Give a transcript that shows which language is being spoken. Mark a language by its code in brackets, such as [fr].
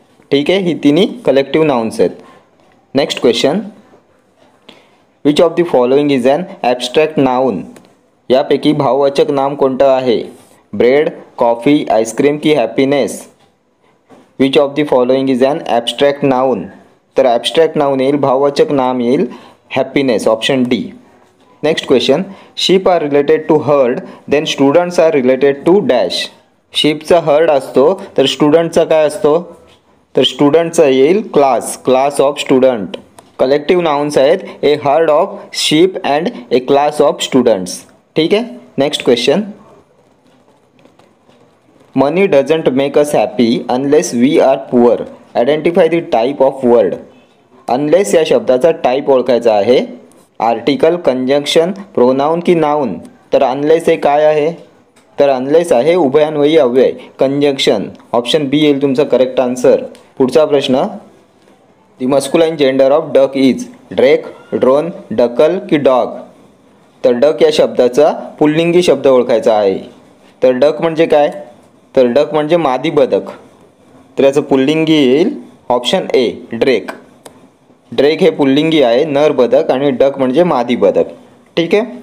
[mr] ठीक आहे, ही तिन्ही कलेक्टिव्ह नाउन्स आहेत। [en] Next question, which of the following is an abstract noun. [mr] यापैकी भाववाचक नाम कोणतं आहे? [en] Bread, coffee, ice cream की happiness. Which of the following is an abstract noun. [mr] तर ॲबस्ट्रॅक्ट नाउन येईल, भाववाचक नाम येईल happiness. [en] Option D. Next question, sheep are related to herd, then students are related to dash. [mr] शिपचा heard असतो तर स्टुडंटचा काय असतो, तर स्टुडंटचा येईल class, [en] Class of student. Collective nouns आहेत a herd of sheep and a class of students. [mr] ठीक आहे. [en] Next question. Money doesn't make us happy unless we are poor. Identify the type of word. [mr] Unless या शब्दाचा type ओळखायचा आहे. Article, conjunction, pronoun की noun. तर unless हे काय आहे, तर अनलेस आहे उभयान्वयी अव्यय, कंजंक्शन. ऑप्शन बी येईल तुमचा करेक्ट आन्सर. पुढचा प्रश्न. [en] The masculine gender of duck is. Drake, drone, duckle की dog. [mr] तर डक या शब्दाचा पुल्लिंगी शब्द ओळखायचा आहे. तर डक म्हणजे काय, तर डक म्हणजे मादी बदक. तर याचं पुल्लिंगी येईल ऑप्शन ए ड्रेक. ड्रेक हे पुल्लिंगी आहे, नर बदक, आणि डक म्हणजे मादी बदक. ठीक आहे.